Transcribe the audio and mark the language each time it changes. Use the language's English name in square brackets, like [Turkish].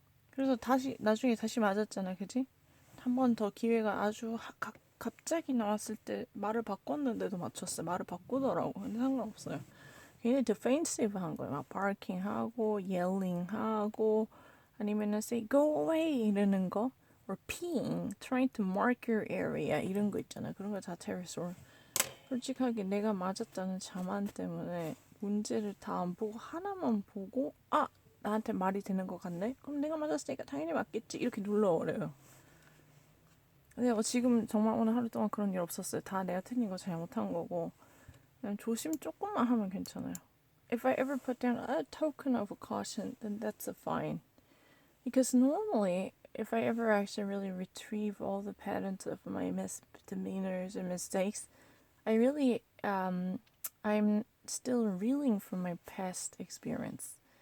[Korean] 그래서 나중에 다시 맞았잖아, 그지? 한 번 더 기회가 아주 갑자기 나왔을 때 말을 바꿨는데도 맞췄어요. 말을 바꾸더라고. 근데 상관없어요. 괜히 [English] defensive [Korean] 한 거예요. [English] 막 barking 하고, yelling 하고, [Korean] 아니면은 [English] say go away [Korean] 이러는 거, [English] or peeing, trying to mark your area [Korean] 이런 거 있잖아. 그런 거 자체를 솔직하게 내가 맞았다는 자만 때문에 문제를 다 안 보고 하나만 보고 나한테 말이 되는 것 같네? 그럼 내가 맞았으니까 당연히 맞겠지. 이렇게 눌러버려요. 근데 지금 정말 오늘 하루 동안 그런 일 없었어요. 다 내가 틀린 거 잘못한 거고 그냥 조심 조금만 하면 괜찮아요. [English] if I ever put down a token of a caution, then that's a fine. Because normally, if I ever actually really retrieve all the patterns of my misdemeanors and mistakes, I really, I'm still reeling from my past experience.